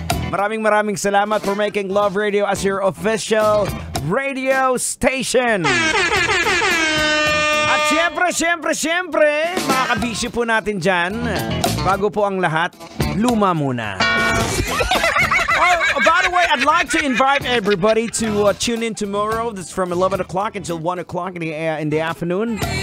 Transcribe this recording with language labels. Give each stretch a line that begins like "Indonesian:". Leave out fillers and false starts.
Filipino: Maraming salamat
English: for making Love Radio as your official radio station.
Filipino: At syempre, mga kabisyo po natin dyan, bago po ang lahat, luma muna.
English: By the way, I'd like to invite everybody to tune in tomorrow. This is from 11 o'clock until 1 o'clock in the afternoon.